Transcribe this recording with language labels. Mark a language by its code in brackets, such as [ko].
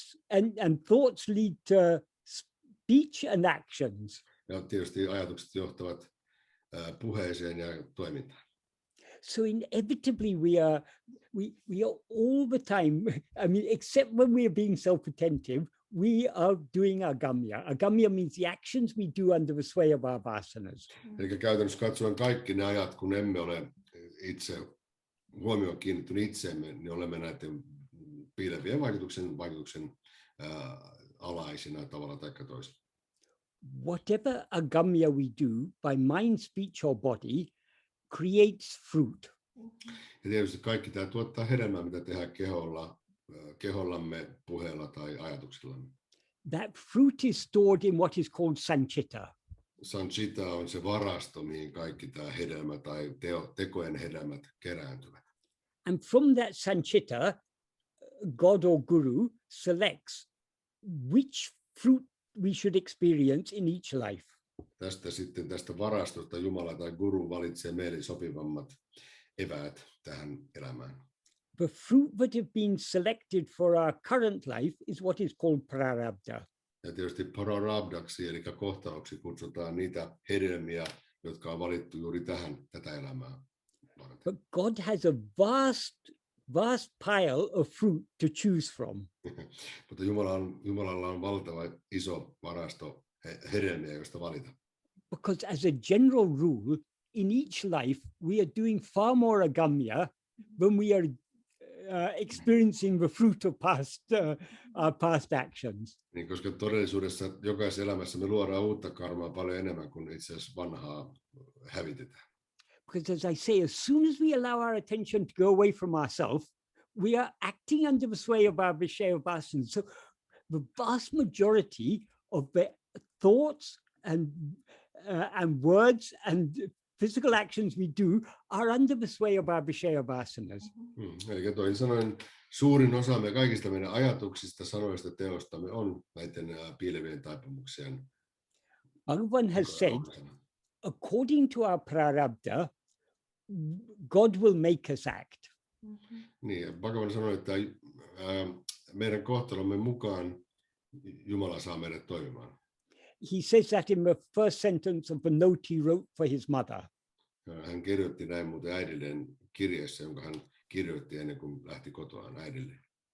[en] And thoughts lead to speech and actions. [fi] Ja tietysti ajatukset johtavat puheeseen ja toimintaan. [en] So inevitably we are all the time, I mean, except when we are being self-attentive, we are doing agamya. Agamya means the actions we do under the sway of our vasanas. [fi] Eli käytännössä katsoen kaikki ne ajat, kun emme ole itse huomioon kiinnittynyt itseemme, niin olemme näiden piilevien vaikutuksen alaisina tavalla tai toisella. [en] Whatever agamya we do by mind, speech or body creates fruit. [fi] Ja tietysti kaikki tämä tuottaa hedelmää, mitä tehdään kehollamme, puheella tai ajatuksillamme. [en] That fruit is stored in what is called sanchita. [fi] Sanchita on se varasto, mihin kaikki tämä hedelmä tai tekojen hedelmät kerääntyvät. [en] And from that sanchita, God or Guru selects which fruit we should experience in each life. [fi] Tästä varastosta Jumala tai Guru valitsee meille sopivammat eväät tähän elämään. [en] The fruit that have been selected for our current life is what is called prarabdha. [fi] Ja tietysti prarabdaksi, eli kohtaloksi kutsutaan niitä hedelmiä, jotka on valittu juuri tätä elämää varten. [en] But God has a vast pile of fruit to choose from. [fi] Mutta Jumalalla on valtava iso varasto hedelmiä, joista valita. [en] Because as a general rule, in each life, we are doing far more agamya when we are experiencing the fruit of our past actions. [fi] Niin, koska todellisuudessa jokaisessa elämässä me luodaan uutta karmaa paljon enemmän kuin itse asiassa vanhaa hävitetään. [en] Because as I say, as soon as we allow our attention to go away from ourselves, we are acting under the sway of our Vishaya vasanas. So the vast majority of the thoughts and words and physical actions we do are under the sway of our Vishaya vasanas. [fi] Eli toisin sanoen suurin osa kaikista meidän ajatuksista, sanoista, teostamme on näiden piilevien taipumuksien. [en] Bhagavan has said, according to our prarabdha, God will make us act. [fi] Niin, Bhagavan sanoi, että meidän kohtalomme mukaan Jumala saa meidät toimimaan. [en] He says that in the first sentence of the note he wrote for his mother. [fi] Hän kirjoitti näin muuten äidilleen kirjeessä, jonka hän kirjoitti ennen kuin lähti kotoaan äidilleen.